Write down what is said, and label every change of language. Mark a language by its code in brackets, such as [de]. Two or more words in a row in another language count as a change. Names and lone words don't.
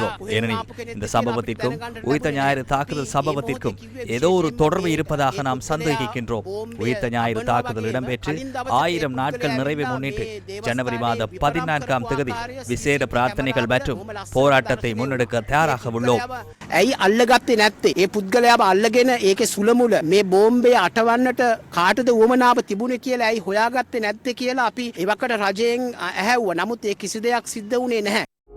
[ta] ஏனெனில் இந்த சம்பவத்திற்கும் உயிர்த்த ஞாயிறு தாக்குதல் சம்பவத்திற்கும் ஏதோ ஒரு தொடர்பு இருப்பதாக நாம் சந்தேகிக்கின்றோம். உயிர்த்த ஞாயிறு தாக்குதல் இடம்பெற்று 1000 நாட்கள் நிறைவை முன்னிட்டு ஜனவரி மாதம் 14ஆம் தேதி விசேட பிரார்த்தனைகள் மற்றும் போராட்டத்தை முன்னெடுக்க தயாராக உள்ளோம். [si] ඇයි අල්ලගත්තේ නැත්තේ? ඒ පුද්ගලයාව අල්ලගෙන ඒකේ සුලමුල මේ බෝම්බේ අටවන්නට කාටද උවමනාව තිබුණේ කියලා ඇයි හොයාගත්තේ නැත්තේ කියලා අපි එවකට රජයෙන් ඇහැව්වා. නමුත් ඒ කිසි දෙයක් සිද්ධ වුණේ නැහැ.